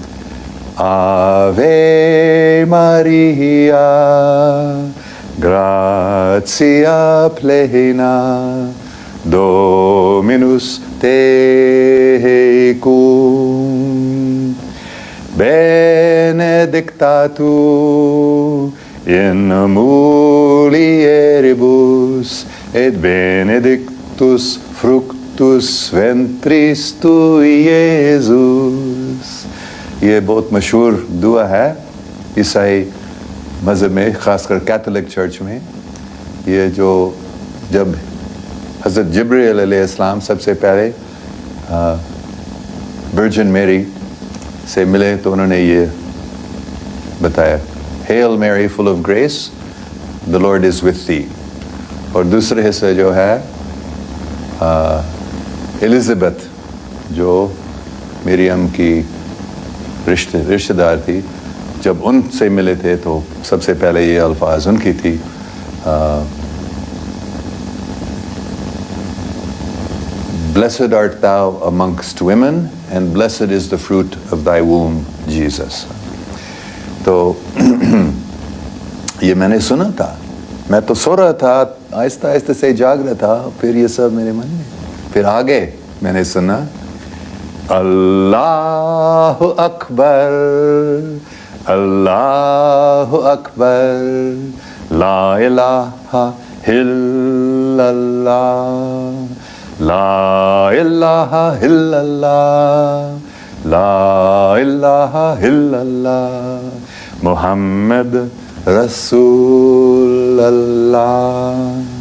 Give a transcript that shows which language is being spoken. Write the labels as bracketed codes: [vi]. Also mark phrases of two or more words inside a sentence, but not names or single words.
[la] Ave Maria gratia plena Dominus tecum, benedicta tu in mulieribus, et benedictus fructus ventris tui, Iesus. [ur] یہ بہت مشہور دعا ہے عیسائی مذہب میں، خاص کر کیتھولک چرچ میں. یہ جو جب حضرت جبرائیل علیہ السلام سب سے پہلے ورجن میری سے ملے تو انہوں نے یہ بتایا، [en] Hail Mary full of grace, the Lord is with thee. [ur] اور دوسرے حصے جو ہے الزبتھ، جو مریم کی رشتہ دار تھی، جب ان سے ملے تھے تو سب سے پہلے یہ الفاظ ان کی تھی، [en] Blessed art thou amongst women, and blessed is the fruit of thy womb, Jesus. [ur] تو یہ میں نے سنا تھا, میں تو سو رہا تھا, آہستہ آہستہ سے جاگ رہا تھا, پھر یہ سب میرے من میں, پھر آگے میں نے سنا [ar] اللہ اکبر, اللہ اکبر, لا الہ الا اللہ, لا الہ الا اللہ, لا الہ الا اللہ, محمد رسول اللہ.